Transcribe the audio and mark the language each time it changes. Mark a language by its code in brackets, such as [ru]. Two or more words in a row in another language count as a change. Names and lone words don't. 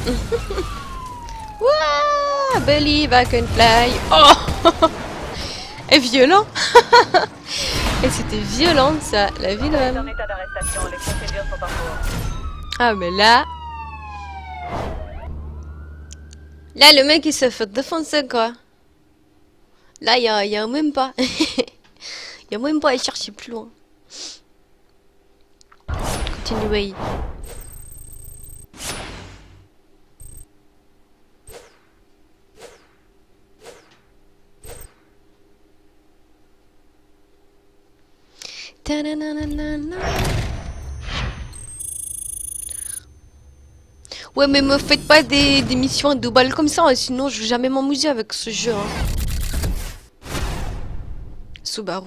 [fr] Wouah, [en] believe I can fly. [fr] Oh. Et violent. Et c'était violent ça, la vie de En même. état d'arrestation, les procédures sont en cours. Ah mais là... Là, le mec il se fait défoncer quoi. Là, y a même pas. Y a même pas à chercher plus loin. Continuez. Ta-na-na-na-na-na. Ouais, mais me faites pas des missions à 2 balles comme ça, hein, sinon je vais jamais m'amuser avec ce jeu. Hein. Subaru.